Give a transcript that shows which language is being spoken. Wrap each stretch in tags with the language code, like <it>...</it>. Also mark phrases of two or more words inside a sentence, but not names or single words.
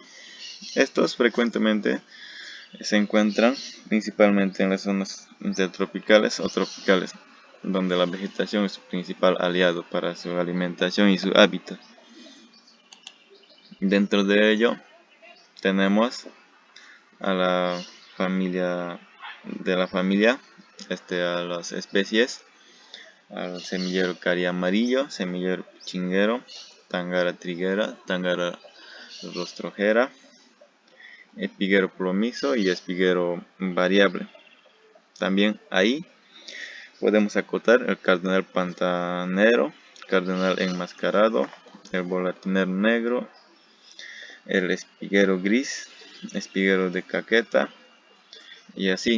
<es>Estos frecuentemente se encuentran principalmente en las zonas intertropicales o tropicales, donde la vegetación es su principal aliado para su alimentación y su hábitat. Dentro de ello tenemos a la familia a las especies, al semillero cari amarillo, semillero chinguero, Tangara triguera, Tangara rostrojera, espiguero plomizo y espiguero variable. También ahí podemos acotar el cardenal pantanero, cardenal enmascarado, el volatinero negro, el espiguero gris, espiguero de caqueta y así.</es>